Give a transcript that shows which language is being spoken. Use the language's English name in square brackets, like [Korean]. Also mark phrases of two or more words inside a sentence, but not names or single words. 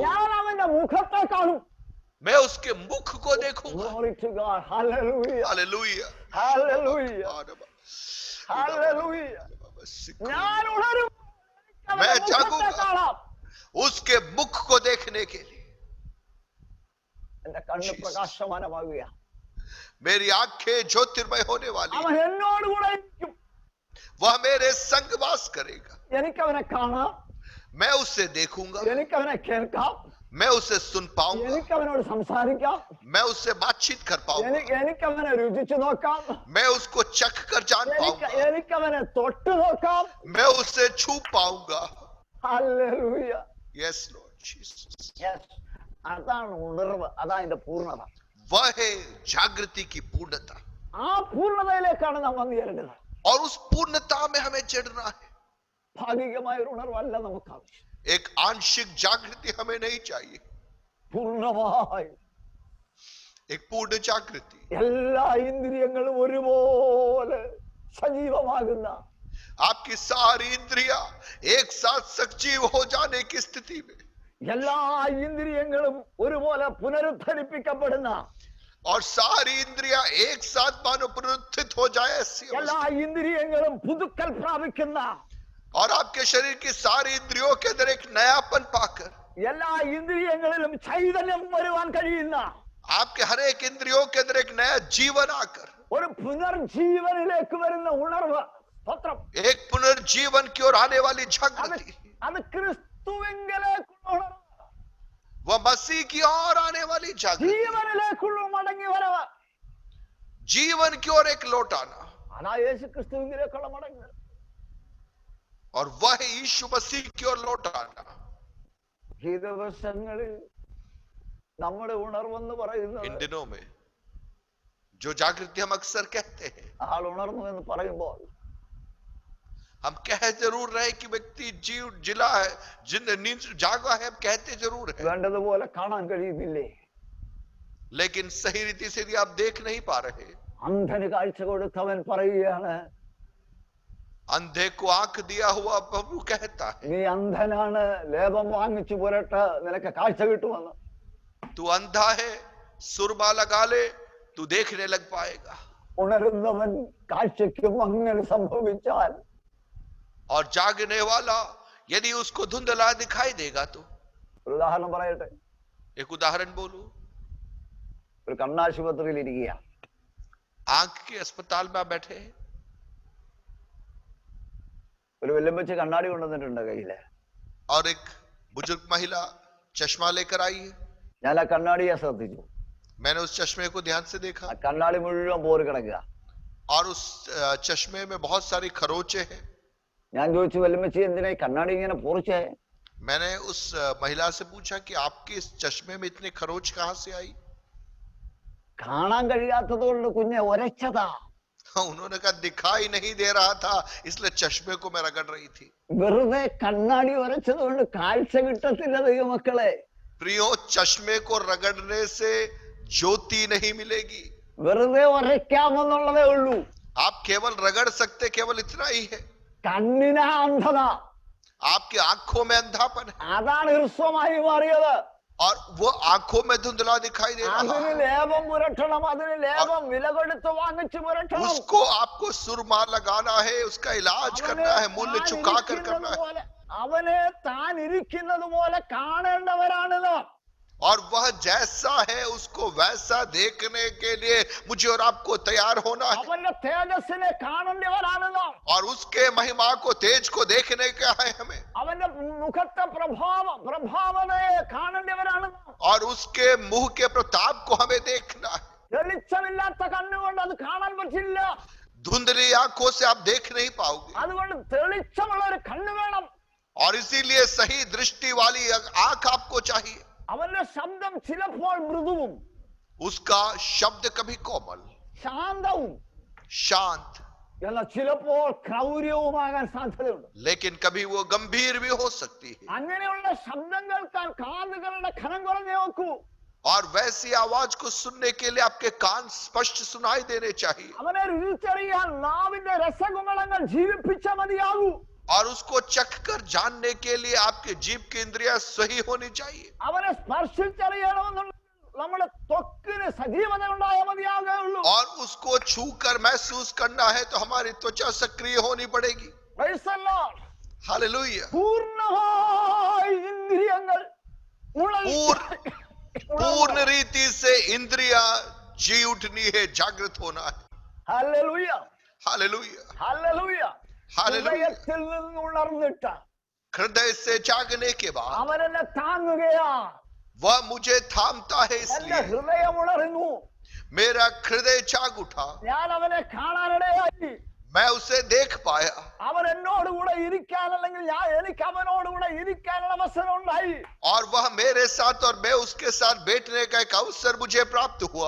[Malayalam] ഞാൻ അവന്റെ मुखത്തെ കാണും. [Hindi] मैं उसके मुख को देखूंगा. [English] Glory to God. Hallelujah. [Hindi] हालेलुया, [English] Hallelujah. Hallelujah. [Malayalam] ഞാൻ ഉണരും. [Hindi] मैं [Malayalam] അവന്റെ മുഖത്തെ [Hindi] जागूंगा [Malayalam] കാണാം. [Hindi] उसके मुख को देखने के लिए. [Malayalam] എന്റെ കണ്ണ് പ്രകാശമാനമാകുക. [Hindi] मेरी आंखें ज्योतिर्मय होने वाली [Malayalam] അവൻ [Hindi] है. [Malayalam] എന്നോടുകൂടെ ഇരിക്കും. [Hindi] वह मेरे संग वास करेगा. [Malayalam] എനിക്കവനെ കാണാം. [Hindi] मैं उससे देखूंगा. [Malayalam] എനിക്കവനെ കേൾക്കാം. [Hindi] मैं उसे सुन पाऊंगा. [Malayalam] എനിക്കവനോട് സംസാരിക്കാം. [Hindi] मैं उससे बातचीत कर पाऊंगा. [Malayalam] എനിക്കവനെ രുചിച്ചു നോക്കാം. [Hindi] मैं उसको चख कर जान पाऊंगा. [Malayalam] എനിക്കവനെ തൊട്ടു നോക്കാം. [Hindi] मैं उससे छू पाऊंगा. [English] Hallelujah. Yes Lord Jesus. Yes. [Malayalam] അതാണ് ഉണർവ്. അതാണ് അതിന്റെ പൂർണ്ണത. [Hindi] वह है जागृति की पूर्णता. [Malayalam] ആ പൂർണ്ണതയിലേക്കാണ് നാം വന്നു ചേരേണ്ടത്. [Hindi] और उस पूर्णता में हमें चढ़ना है. [Malayalam] ഭാഗികമായ ഒരു ഉണർവല്ല നമുക്ക് ആവശ്യം. [Hindi] एक आंशिक जागृति हमें नहीं चाहिए, [Malayalam] പൂർണ്ണമായി [Hindi] एक पूर्ण जागृति. [Malayalam] എല്ലാ ഇന്ദ്രിയങ്ങളും ഒരുപോലെ സജീവമാകുന്ന, [Hindi] आपकी सारी इंद्रियां एक साथ सजीव हो जाने की स्थिति में, [Malayalam] എല്ലാ ഇന്ദ്രിയങ്ങളും ഒരുപോലെ പുനരുദ്ധരിപ്പിക്കപ്പെടുന്ന, [Hindi] और सारी इंद्रियां एक साथ मानो पुनरुत्थित हो जाए ऐसी [Malayalam] എല്ലാ [Hindi] अवस्था. [Malayalam] ഇന്ദ്രിയങ്ങളും പുതുക്കൽ പ്രാപിക്കുന്ന, [Hindi] और आपके शरीर की सारी इंद्रियों के अंदर एक नयापन पाकर, [Malayalam] എല്ലാ ഇന്ദ്രിയങ്ങളിലും ചൈതന്യം വരുവാൻ കഴിയുന്ന, [Hindi] आपके हर एक इंद्रियों के अंदर एक नया जीवन आकर, [Malayalam] ഒരു പുനർജീവനിലേക്ക് വരുന്ന ഉണർവ്. സ്തോത്രം. [Hindi] एक पुनर्जीवन की ओर आने वाली [Malayalam] അത് [Hindi] जागृति, [Malayalam] അത് ക്രിസ്തുവിങ്കലേക്കുള്ള ഉണർവ്, [Hindi] वह मसीह की ओर आने वाली जागृति, [Malayalam] ജീവനിലേക്കുള്ള മടങ്ങി വരവ്. [Hindi] जीवन की ओर एक लौट आना. [Malayalam] അതാ യേശു ക്രിസ്തുവിങ്കിലേക്കുള്ള മടങ്ങി വരവ്. [Hindi] और वह यीशु मसीह की ओर लौट आना. [Malayalam] ഈ ദിവസങ്ങളിൽ നമ്മുടെ ഉണർവെന്ന് [Hindi] इन [Malayalam] പറയുന്നത്, [Hindi] दिनों में जो जागृति हम अक्सर कहते हैं, [Malayalam] ആൾ ഉണർന്നു എന്ന് പറയുമ്പോൾ [Hindi] हम कह जरूर रहे कि व्यक्ति जीव जिला है, नींद जागा है, हम कहते जरूर है, [Malayalam] വേണ്ടതുപോലെ കാണാൻ കഴിയുന്നില്ലേ? [Hindi] लेकिन सही रीति से यदि आप देख नहीं पा रहे. [Malayalam] അന്ധന് കാഴ്ച കൊടുത്തവൻ പറയുകയാണ്, [Hindi] अंधे को आंख दिया हुआ प्रभु कहता है, [Malayalam] നീ അന്ധനാണ്, ലേപം വാങ്ങിച്ചു പുരട്ട്, നിനക്ക് കാഴ്ച കിട്ടുമെന്ന്. [Hindi] तू अंधा है, सुरमा लगा ले, तू देखने लग पाएगा. [Malayalam] ഉണരുന്നവൻ കാഴ്ചയ്ക്കും അങ്ങനെ സംഭവിച്ചാൽ, [Hindi] और जागने वाला यदि उसको धुंधला दिखाई देगा तो. [Malayalam] ഒരു ഉദാഹരണം പറയട്ടെ. [Hindi] एक उदाहरण बोलूं, [Malayalam] ഒരു കണ്ണാശുപത്രിയിൽ ഇരിക്കുക, [Hindi] आंख के अस्पताल में आप बैठे हैं, [Malayalam] ഒരു വെല്ലമ്പച്ച് കണ്ണാടി കൊണ്ടുവന്നിട്ടുണ്ട് കയ്യില്. [Hindi] और एक बुजुर्ग महिला चश्मा लेकर आई है. [Malayalam] ഞാൻ ആ കണ്ണാടിയെ ശ്രദ്ധിച്ചു. [Hindi] मैंने उस चश्मे को ध्यान से देखा, [Malayalam] ആ കണ്ണാടി മുഴുവൻ പോറി കിടക്കുക. [Hindi] और उस चश्मे में बहुत सारी खरोचे हैं. [Malayalam] ഞാൻ ചോദിച്ചു, വെല്ലമ്പച്ചി എന്തിനാ ഈ കണ്ണാടി ഇങ്ങനെ പോറിച്ചേ? [Hindi] मैंने उस महिला से पूछा कि आपके इस चश्मे में इतनी खरोच कहां से आई. [Malayalam] കാണാൻ കഴിയാത്തത് കൊണ്ട് കുഞ്ഞെ ഒരച്ചതാ. [Hindi] उन्होंने कहा दिखाई नहीं दे रहा था, इसलिए चश्मे को मैं रगड़ रही थी. [Malayalam] വെറുതെ കണ്ണാടി ഒരച്ചത് കൊണ്ട് കാഴ്ച കിട്ടത്തില്ല ദൈവമക്കളെ. [Hindi] प्रियो, चश्मे को रगड़ने से ज्योति नहीं मिलेगी. [Malayalam] വെറുതെ ഒരയ്ക്കാമെന്നുള്ളതേ ഉള്ളൂ. [Hindi] आप केवल रगड़ सकते, केवल इतना ही है. [Malayalam] കണ്ണിനാ അന്ധത, [Hindi] आपकी आंखों में अंधापन है, [Malayalam] അതാണ് ഹ്രസ്വമായി മാറിയത്. [Hindi] और वो आंखों में धुंधला दिखाई दे रहा [Malayalam] അതിന് [Hindi] है. [Malayalam] ലേപം പുരട്ടണം, അതിന് ലേപം വില കൊടുത്ത് വാങ്ങിച്ചു പുരട്ടണം. [Hindi] उसको आपको सुरमा लगाना है, उसका इलाज करना है, मूल्य चुका कर करना है. [Malayalam] അവനെ താൻ ഇരിക്കുന്നത് പോലെ കാണേണ്ടവരാണിത്. [Hindi] और वह जैसा है उसको वैसा देखने के लिए मुझे और आपको तैयार होना है. [Malayalam] അവന്റെ തേജസ്സിനെ കാണേണ്ടവരാണിത്. [Hindi] और उसके महिमा को, तेज को देखने का है हमें. [Malayalam] അവന്റെ മുഖത്തെ പ്രഭാവനയെ കാണേണ്ടവരാണിത്. [Hindi] और उसके मुंह के प्रताप को हमें देखना है. [Malayalam] തെളിച്ചമില്ലാത്ത കണ്ണുകൊണ്ട് അത് കാണാൻ പറ്റില്ല. [Hindi] धुंधली आंखों से आप देख नहीं पाओगे. [Malayalam] അതുകൊണ്ട് തെളിച്ചമുള്ള ഒരു കണ്ണ് വേണം. [Hindi] और इसीलिए सही दृष्टि वाली आंख आपको चाहिए. [Malayalam] അവന്റെ ശബ്ദം ചിലപ്പോൾ മൃദുവും [Hindi] उसका शब्द कभी कोमल, [Malayalam] ശാന്തവും [Hindi] शांत, [Malayalam] എന്നാൽ ചിലപ്പോൾ ക്രൗര്യവുമാകാൻ സാധ്യതയുണ്ട്. [Hindi] लेकिन कभी वो गंभीर भी हो सकती है. [Malayalam] അങ്ങനെയുള്ള ശബ്ദം കേൾക്കാൻ കാതുകളുടെ ഖനം കുറഞ്ഞേ നോക്കൂ. [Hindi] और वैसी आवाज को सुनने के लिए आपके कान स्पष्ट सुनाई देने चाहिए. [Malayalam] അവനെ രുചിച്ചറിയാൻ നാവിന്റെ രസകുമളങ്ങൾ ജീവിപ്പിച്ച മതിയാകൂ. [Hindi] और उसको चख कर जानने के लिए आपके जीभ की इंद्रियां सही होनी चाहिए. [Malayalam] അവനെ സ്പർശിച്ചറിയണമെന്നുണ്ടെങ്കിൽ നമ്മുടെ ത്വക്കിന് സജീവത ഉണ്ടായ മതിയാകുള്ളൂ. [Hindi] और उसको छू कर महसूस करना है तो हमारी त्वचा सक्रिय होनी पड़ेगी. [English] Praise the Lord. [Hindi] हालेलुया. [Malayalam] പൂർണ്ണമായി ഇന്ദ്രിയങ്ങൾ [Hindi] पूर्ण रीति से इंद्रियां जी उठनी है, जागृत होना है. [Malayalam] ഹല്ലേലൂയ, [Hindi] हालेलुया. [Malayalam] ഹല്ലേലൂയ. [Hindi] हालेलुया. [Malayalam] ഹൃദയത്തിൽ നിന്ന് ഉണർന്നിട്ട് [Hindi] हृदय से जागने के बाद [Malayalam] അവനെന്നെ താങ്ങുകയാ. [Hindi] वह मुझे थामता है, [Malayalam] എന്റെ [Hindi] इसलिए [Malayalam] ഹൃദയം ഉണർന്നു. [Hindi] मेरा हृदय जाग उठा. [Malayalam] ഞാൻ അവനെ കാണാനിടയായി. [Hindi] मैं उसे देख पाया. [Malayalam] അവൻ എന്നോടുകൂടെ ഇരിക്കാൻ, അല്ലെങ്കിൽ എനിക്ക് അവനോടുകൂടെ ഇരിക്കാനുള്ള അവസരം ഉണ്ടായി. [Hindi] और वह मेरे साथ और मैं उसके साथ बैठने का एक अवसर मुझे प्राप्त हुआ.